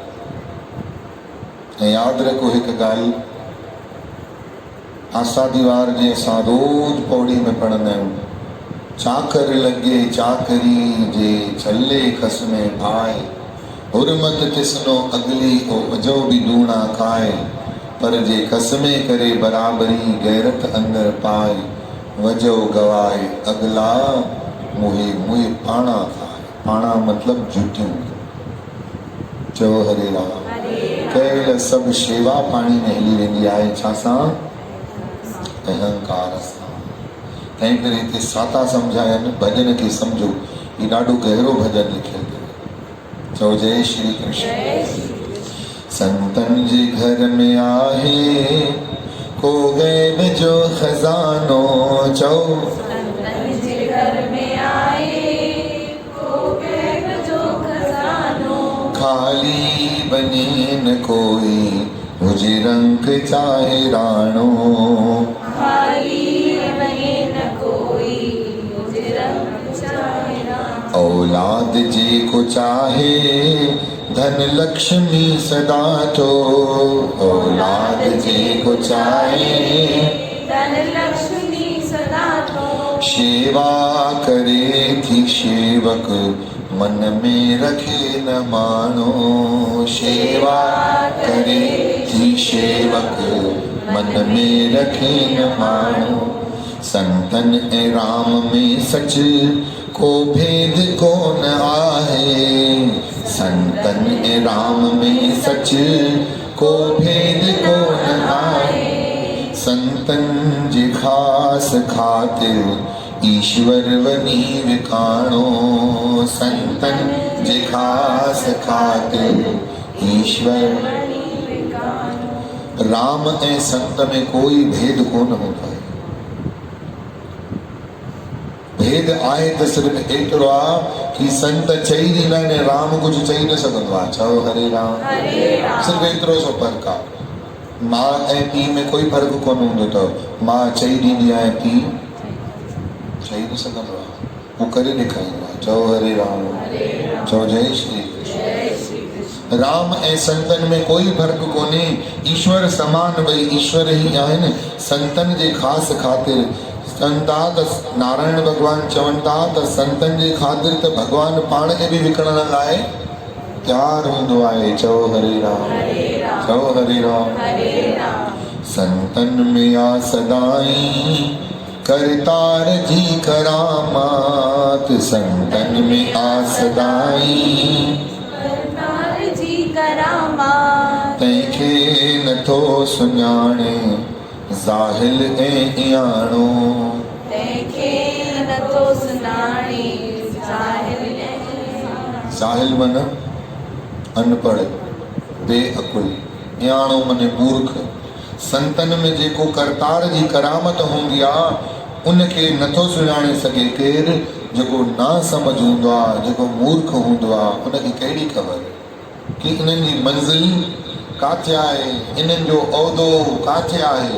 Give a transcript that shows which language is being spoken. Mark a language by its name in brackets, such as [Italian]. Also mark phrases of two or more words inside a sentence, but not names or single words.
[Sindhi] ऐं यादि रखो हिकु ॻाल्हि, आसा दीवार जे असां रोज़ पौड़ी में पढ़ंदा आहियूं, [Punjabi] ਚਾਕਰ ਲੱਗੇ ਚਾਕਰੀ ਜੇ ਛਲੇ ਖਸ ਮੇਂ ਭਾਏ, ਹੁਰਮਤ ਤਿਸਨੋ ਅਗਲੀ ਓ ਅਜੋ ਬਿ ਦੂਣਾ ਖਾਏ, ਪਰ ਜੇ ਖਸਮੇ ਕਰੇ ਬਰਾਬਰੀ ਗੈਰਤ ਅੰਦਰ ਪਾਏ, ਵਜੋ ਗਵਾਏ ਅਗਲਾ ਮੁਹੇ ਮੁਹੇ ਪਾਣਾ ਖਾਏ। [Sindhi] पाणा मतलब जूठियूं। चओ हरे राम। केवल सभु शेवा पाणी में हली वेंदी आहे, छा सां? अहंकार सां। तंहिं करे हिते साता सम्झायनि, भॼन खे सम्झो, ही ॾाढो गहरो भॼन लिखियल अथव। चओ जय श्री कृष्ण। संतन जे घर में आहे को गैब जो खजानो, चओ संतन जे घर में आहे को गैब जो खजानो, खाली बने न कोई हुजे रंग चाहे राणो, खाली बने न कोई हुजे रंग चाहे राणो, औलाद जे को चाहे धन लक्ष्मी सदा तो, औलाद जे को चाहे धन लक्ष्मी सदा तो, सेवा करे थी सेवक मन में रखे न मानो, सेवा करे थी सेवक मन में रखे न मानो। संतन ऐं राम में सच को भेद कोन आहे, संतन ऐं राम में सच को भेद कोन आहे, संतन जे ख़ास खातिर ईश्वर वनी विखाणो, संतन जे ख़ास खातिर ईश्वर। राम ऐं संत में कोई भेद कोन हूंदो आहे। भेद आहे त सिर्फ़ एतिरो आहे कि संत चई ॾींदा आहिनि, राम कुझु चई न सघंदो आहे। चओ हरे राम। सिर्फ़ु एतिरो सो फ़र्क़ु आहे। माउ ऐं पीउ में कोई फ़र्क़ु कोन हूंदो अथव। माउ चई ॾींदी आहे, पीउ चई न सघंदो आहे, हू करे ॾेखारींदो आहे। चओ हरे राम। चओ जय श्री कृष्ण। राम ऐं संतन में कोई फ़र्क़ु कोन्हे, ईश्वर समान ॿई ईश्वर ई आहिनि। संतनि जे ख़ासि ख़ातिर संता त नारायण भॻवानु चवनि था त संतनि जे ख़ातिर त भॻवानु पाण खे बि विकिणण लाइ तयारु हूंदो आहे। चओ हरे राम। चओ हरे राम। संतन में आ सदाई करतार जी करामात, संतन में आ सदाई करतार जी करामात, तंहिंखे नथो सुञाणे ज़ाहिल ऐं इयाणो, तंहिंखे नथो सुञाणे ज़ाहिल ऐं इयाणो। ज़ाहिल मन अनपढ़ बेअकुल, इयाणो मने मूर्ख। संतन में जेको करतार जी करामत हूंदी आहे उनखे नथो सुञाणे सघे केरु, जेको ना समझ हूंदो आहे, जेको मूर्ख हूंदो आहे, उनखे कहिड़ी ख़बर कि इन्हनि जी मंज़िल काथे आहे, इन्हनि जो उहिदो काथे आहे।